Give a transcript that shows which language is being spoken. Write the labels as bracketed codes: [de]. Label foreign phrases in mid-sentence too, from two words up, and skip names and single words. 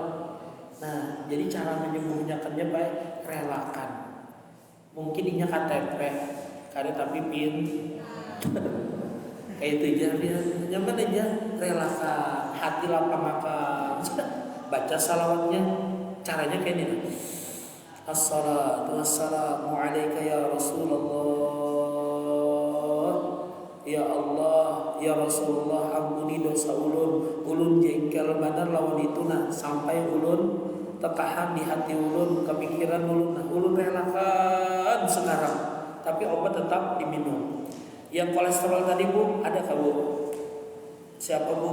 [bjn] Nah, jadi cara menyembunyikannya baik relakan. Mungkin inya KTP, kada tapi pin. Kayak itu aja dia nyaman aja, relakan, hati lapang makan. Baca salawatnya, caranya kayak ini. [ar] الصلاة والسلام عليك يا رسول الله. [bjn] Ya Allah, ya Rasulullah, ampuni dosa ulun. Ulun jengkel benar lawan itu nah sampai ulun tertahan di hati ulun, kepikiran ulun nah ulun relakan sekarang. Tapi obat tetap diminum. Yang kolesterol tadi bu, ada kah bu? Siapa bu?